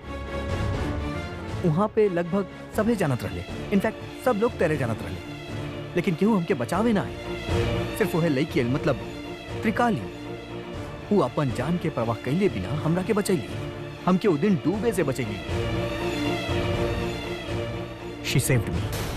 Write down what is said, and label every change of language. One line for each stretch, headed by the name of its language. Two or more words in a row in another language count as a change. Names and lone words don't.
Bhojpuri: वहाँ पे लगभग सभी जानत रहे, इनफैक्ट सब लोग तेरे जानत रहे, लेकिन क्यों हमके बचावे ना आए? सिर्फ वह लड़की मतलब त्रिकाली, वो अपन जान के परवाह कैले बिना हमरा के बचैली, हमके उस दिन डूबे से बचैली।
English: She saved me।